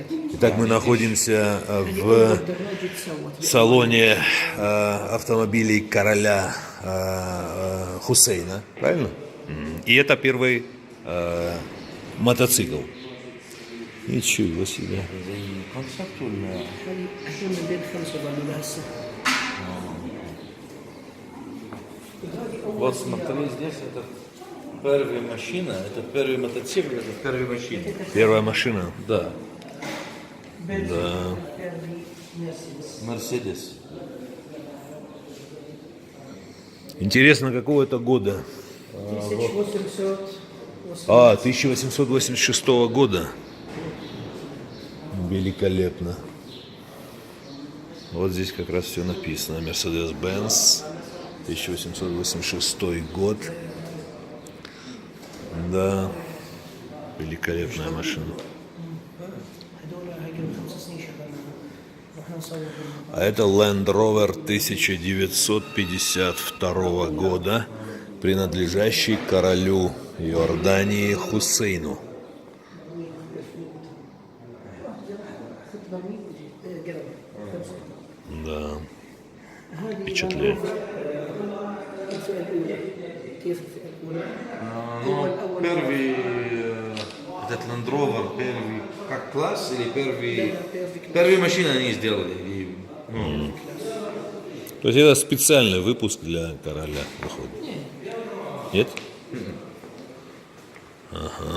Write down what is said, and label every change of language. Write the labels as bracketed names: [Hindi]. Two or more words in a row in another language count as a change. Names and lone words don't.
[Russian] итак, мы находимся в салоне автомобилей короля Хусейна, правильно? И это первый мотоцикл. Ничего себе. [Arabic] احنا من بين خمسة ضمن هسه. [Russian] Вот смотри, здесь это первая машина, это первый мотоцикл, это первая машина. Первая машина. Да, Да. Мерседес. Интересно, какого это года? 1886 года. Великолепно. Вот здесь как раз все написано. Mercedes-Benz, 1886 год. Да, великолепная машина. [Arabic] هذول هاي قبل 5 سنين شغلنا. رحنا نصور. [Russian] А это Land Rover 1952 года, принадлежащий королю Иордании Хусейну. Да, впечатляет. [Arabic] كيف الفئة الأولى؟ [Russian] Ну, первый, этот Land Rover, первый, как класс или первые машины они сделали. То есть это специальный выпуск для короля выходит? Нет? Ага.